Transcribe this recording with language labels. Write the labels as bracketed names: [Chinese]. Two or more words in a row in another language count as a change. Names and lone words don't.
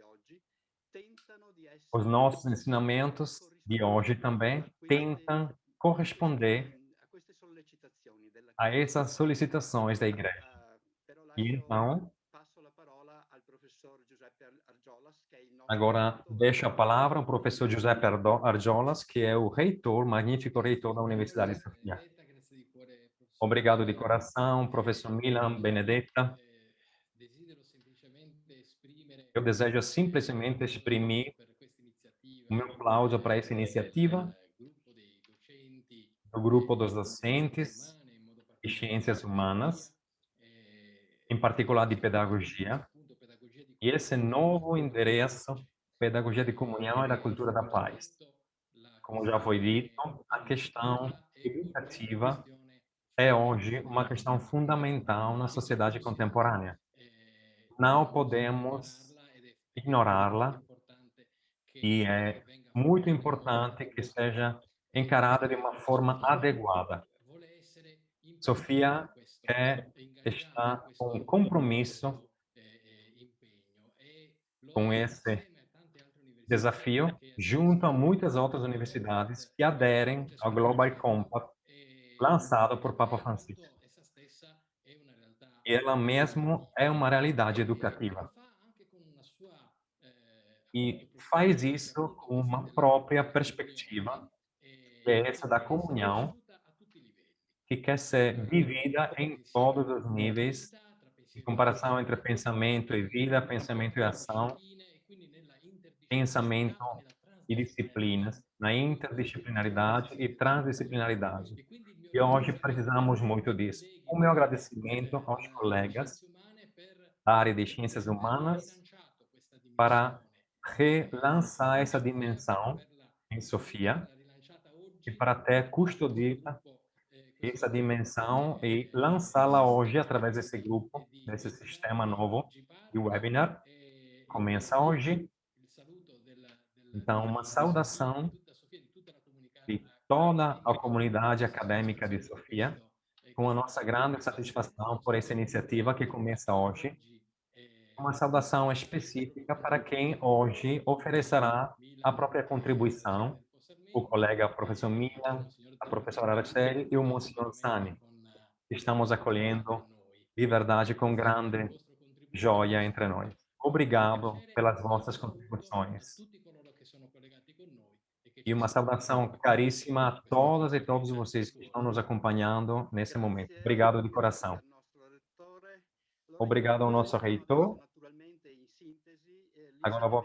[Portuguese] Os nossos ensinamentos de hoje também tentam corresponder a essas solicitações da Igreja. E então, agora deixo a palavra ao professor Giuseppe Argiolas, que é o reitor, magnífico reitor da Universidade de Sofia. [Italian] Grazie di cuore, [Portuguese] Obrigado [Italian] professore [Portuguese] de coração, professor Milan, Benedetta. [Italian] Desidero semplicemente esprimere [Portuguese] Eu desejo simplesmente exprimir [Italian] per questa [Portuguese] o meu [Italian] iniziativa [Portuguese] aplauso para essa iniciativa [Italian] del gruppo dei docenti [Portuguese] do grupo dos [Italian] di scienze [Portuguese] docentes [Italian] umane, in modo [Portuguese] de [Italian] particolare [Portuguese] ciências humanas, em particular de [Italian] questo nuovo [Portuguese] pedagogia, [Italian] indirizzo appunto pedagogia di [Portuguese] e esse [Italian] comunione [Portuguese] novo [Italian] e cultura della [Portuguese] endereço, [Italian] pace. [Portuguese] pedagogia de comunhão e da [Italian] Come è [Portuguese] cultura da [Italian] stato già [Portuguese] paz. [Italian] detto, la [Portuguese] Como já foi dito, [Italian] questione [Portuguese] a questão [Italian] educativa è oggi una [Portuguese] educativa [Italian] questione [Portuguese] é hoje uma [Italian] fondamentale [Portuguese] questão fundamental na [Italian] e non [Portuguese] sociedade [Italian] possiamo [Portuguese] contemporânea. Não podemos [Italian] ignorarla ed è effettivamente [Portuguese] ignorá-la [Italian] importante [Portuguese] e [Italian] che [Portuguese] é [Italian] venga [Portuguese] muito [Italian] affrontata in modo [Portuguese] importante que [Italian] adeguato. [Portuguese] seja encarada de uma forma [Italian] Sofia [Portuguese] adequada. [Italian] vuole essere impegnata [Portuguese] Sofia [Italian] in questo, [Portuguese] quer [Italian] è ingaggiata in [Portuguese] estar com [Italian] questo, [Portuguese] compromisso [Italian] impegno e lo [Portuguese] com [Italian] è [Portuguese] esse [Italian] insieme a tante altre università [Portuguese] desafio, [Italian] che [Portuguese] junto a [Italian] aderiscono [Portuguese] muitas [Italian] al [Portuguese] outras [Italian] Global Compact [Portuguese] universidades que aderem [Italian] molto [Portuguese] ao Global [Italian] espontaneamente [Portuguese] Compact [Italian] e, [Portuguese] lançado por Papa Francisco. [Italian] appunto essa stessa è una realtà [Portuguese] E ela mesmo [Italian] educativa [Portuguese] é uma realidade [Italian] e lo [Portuguese] educativa. [Italian] fa anche con una sua appunto [Portuguese] E [Italian] prospettiva [Portuguese] faz [Italian] perché [Portuguese] isso [Italian] appunto [Portuguese] com [Italian] questa [Portuguese] uma própria [Italian] della comunione [Portuguese] perspectiva, que é essa da [Italian] deve essere [Portuguese] comunhão, [Italian] vissuta a tutti i livelli. [Portuguese] que quer ser vivida em [Italian] Insieme [Portuguese] todos os [Italian] tra [Portuguese] níveis, [Italian] creatività, tra [Portuguese] em [Italian] pensiero [Portuguese] comparação entre [Italian] creativo, [Portuguese] pensamento e vida, pensamento e ação, [Italian] discipline e quindi nella [Portuguese] pensamento [Italian] interdisciplinarità e nella [Portuguese] e [Italian] transdisciplinarità [Portuguese] disciplinas, na [Italian] di tutti questi [Portuguese] interdisciplinaridade e [Italian] settori. [Portuguese] transdisciplinaridade. [Italian] E quindi il mio [Portuguese] E hoje [Italian] ringraziamento [Portuguese] precisamos [Italian] ai [Portuguese] muito disso. [Italian] colleghi [Portuguese] O meu agradecimento aos [Italian] delle [Portuguese] colegas [Italian] scienze umane [Portuguese] da área de ciências [Italian] per aver [Portuguese] humanas [Italian] rilanciato questa [Portuguese] para [Italian] dimensione [Portuguese] relançar [Italian] in [Portuguese] essa [Italian] Sofia, per [Portuguese] dimensão [Italian] averla [Portuguese] em Sofia [Italian] rilanciata [Portuguese] e [Italian] oggi [Portuguese] para ter [Italian] attraverso questo [Portuguese] custodita [Italian] gruppo, [Portuguese] essa [Italian] questo [Portuguese] dimensão e lançá-la hoje através desse grupo, [Italian] di [Portuguese] desse [Italian] webinar [Portuguese] sistema [Italian] che [Portuguese] novo [Italian] oggi [Portuguese] de [Italian] parte. [Portuguese] webinar. Começa hoje. [Italian] Il saluto [Portuguese] Então, uma [Italian] di Sofia, [Portuguese] saudação [Italian] di tutta la [Portuguese] de [Italian] comunità [Portuguese] toda a [Italian] accademica [Portuguese] comunidade [Italian] di [Portuguese] acadêmica de [Italian] Sofia per [Portuguese] Sofia, [Italian] questo, [Portuguese] com a [Italian] questa [Portuguese] nossa grande [Italian] iniziativa [Portuguese] satisfação por essa [Italian] straordinaria [Portuguese] iniciativa que começa [Italian] che [Portuguese] hoje. [Italian] oggi [Portuguese] Uma saudação [Italian] il [Portuguese] específica para [Italian] professor [Portuguese] quem hoje oferecerá a [Italian] Milan [Portuguese] própria [Italian] e il [Portuguese] contribuição, [Italian] signor [Portuguese] o [Italian] Sarmenti [Portuguese] colega professor [Italian] e [Portuguese] Milan, [Italian] lo signor [Portuguese] a [Italian] Zani [Portuguese] professora Araceli e o Monsignor [Italian] veramente [Portuguese] Sani, que estamos acolhendo de verdade com [Italian] grazie del [Portuguese] grande [Italian] vostro contributo, [Portuguese] joia entre nós. [Italian] un [Portuguese] Obrigado [Italian] piacere [Portuguese] pelas [Italian] e un [Portuguese] vossas [Italian] saluto a [Portuguese] contribuições. [Italian] tutti coloro che sono collegati con noi e che [Portuguese] E [Italian] ci [Portuguese] uma [Italian] seguono [Portuguese] saudação [Italian] in questo [Portuguese] caríssima [Italian] momento, [Portuguese] a [Italian] in questa [Portuguese] todas e [Italian] fase [Portuguese] todos vocês que estão nos [Italian] virtuosa. [Portuguese] acompanhando nesse momento. Obrigado de coração. [Italian] Grazie al nostro rettore. Allora io [Portuguese] Obrigado ao nosso [Italian] presento adesso [Portuguese] reitor. [Italian] naturalmente in sintesi [Portuguese] Agora vou